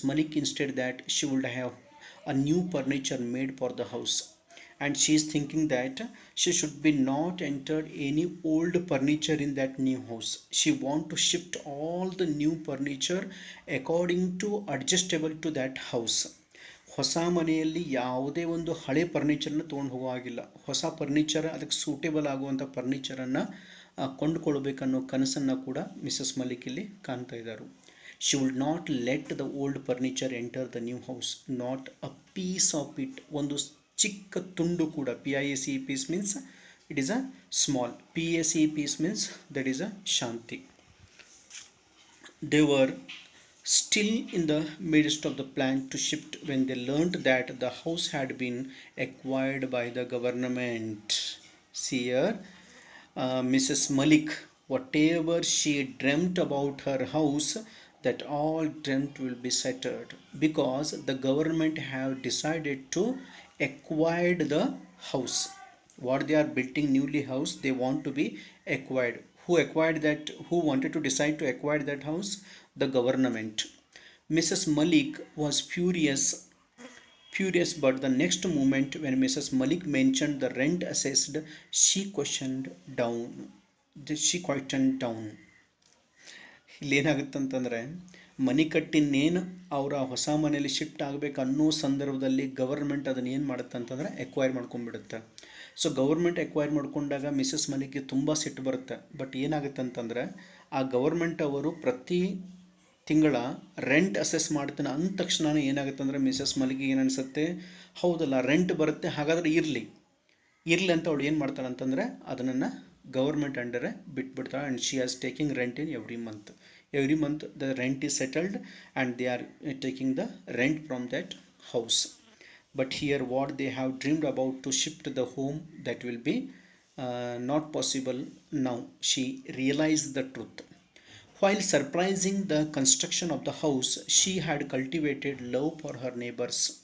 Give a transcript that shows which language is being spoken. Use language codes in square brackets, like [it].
[en] Malik, instead that she would have a new furniture made for the house, and she is thinking that she should be not entered any old furniture in that new house. She want to shift all the new furniture according to adjustable to that house. [kn] ಹೊಸ ಮನೆಯಲ್ಲಿ ಯಾವುದೇ ಒಂದು ಹಳೆ ಫರ್ನಿಚರ್ನ ತೊಗೊಂಡು ಹೋಗೋ ಹಾಗಿಲ್ಲ. ಹೊಸ furniture, ಅದಕ್ಕೆ ಸೂಟೇಬಲ್ ಆಗುವಂಥ ಫರ್ನಿಚರನ್ನು ಕೊಂಡುಕೊಳ್ಬೇಕನ್ನೋ ಕನಸನ್ನು ಕೂಡ ಮಿಸಸ್ ಮಲಿಕ್ ಇಲ್ಲಿ ಕಾಣ್ತಾ ಇದ್ದಾರೆ. [en] She would not let the old furniture enter the new house, not a piece of it. [kn] ಒಂದು ಚಿಕ್ಕ ತುಂಡು ಕೂಡ, [en] PICE piece means it is a small, PACE peace means that is a shanti. They were still in the midst of the plan to shift when they learnt that the house had been acquired by the government. See here, Mrs. Malik, whatever she dreamt about her house, that all dreamt will be shattered, because the government have decided to acquire the house. What they are building newly house, they want to be acquired. Who acquired that? Who wanted to decide to acquire that house? The government. Mrs. Malik was furious, but the next moment when Mrs. Malik mentioned the rent assessed, she questioned down. She quietened down. [kn] ಇಲ್ಲೇನಾಗುತ್ತಂತಂದರೆ, ಮನೆ ಕಟ್ಟಿನೇನು ಅವರ ಹೊಸ ಮನೆಯಲ್ಲಿ shift ಆಗಬೇಕು ಅನ್ನೋ ಸಂದರ್ಭದಲ್ಲಿ government ಅದನ್ನು ಏನು ಮಾಡುತ್ತೆ ಅಂತಂದರೆ ಎಕ್ವೈರ್ ಮಾಡ್ಕೊಂಡ್ಬಿಡುತ್ತೆ. ಸೊ ಗೌರ್ಮೆಂಟ್ ಎಕ್ವೈರ್ ಮಾಡ್ಕೊಂಡಾಗ ಮಿಸಸ್ ಮಲಿಕ್ಗೆ ತುಂಬ ಸಿಟ್ಟು ಬರುತ್ತೆ. ಬಟ್ ಏನಾಗುತ್ತೆ ಅಂತಂದರೆ, ಆ ಗೌರ್ಮೆಂಟ್ ಅವರು ಪ್ರತಿ ತಿಂಗಳ ರೆಂಟ್ ಅಸೆಸ್ ಮಾಡ್ತಾನೆ ಅಂದ ತಕ್ಷಣ ಏನಾಗುತ್ತೆ ಅಂದರೆ, ಮಿಸಸ್ ಮಲಿಕ್ಗೆ ಏನು ಅನಿಸುತ್ತೆ, ಹೌದಲ್ಲ ರೆಂಟ್ ಬರುತ್ತೆ, ಹಾಗಾದರೆ ಇರಲಿ ಅಂತ ಅವಳು ಏನು ಮಾಡ್ತಾಳೆ ಅಂತಂದರೆ ಅದನ್ನು government ಅಂಡರೇ ಬಿಟ್ಬಿಡ್ತಾಳೆ. [en] And she has taking rent in every month the rent is settled and they are taking the rent from that house. But here what they have dreamed about to shift the home, that will be not possible now. She realized the truth. While surprising the construction of the house, she had cultivated love for her neighbors.